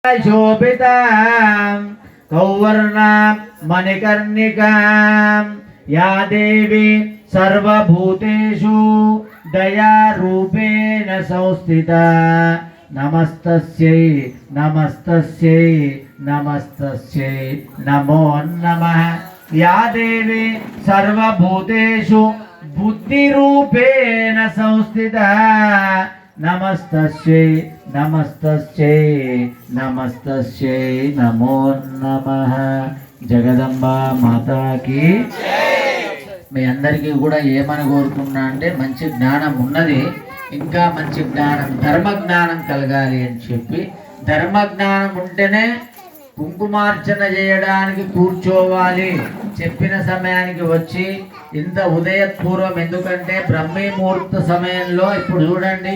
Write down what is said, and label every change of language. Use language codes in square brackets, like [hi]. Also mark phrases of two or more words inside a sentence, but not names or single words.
[sa] शोभितां कौवर्णां मणिकर्णिकां या देवी सर्वभूतेषु दयारूपेण संस्थिता नमस्तस्यै नमस्तस्यै नमस्तस्यै नमो नमः। या देवी सर्वभूतेषु बुद्धिरूपेण संस्थिता नमस्तस्यै नमस्तस्यै नमस्तस्यै नमो नमः। [te] జగదంబా మాతాకి మీ అందరికీ కూడా ఏమని కోరుకున్నా అంటే మంచి జ్ఞానం ఉన్నది, ఇంకా మంచి జ్ఞానం ధర్మ జ్ఞానం కలగాలి అని చెప్పి, ధర్మ జ్ఞానం ఉంటేనే కుంకుమార్చన చేయడానికి కూర్చోవాలి, చెప్పిన సమయానికి వచ్చి ఇంత ఉదయపూర్వం, ఎందుకంటే బ్రహ్మీ ముహూర్త సమయంలో ఇప్పుడు చూడండి.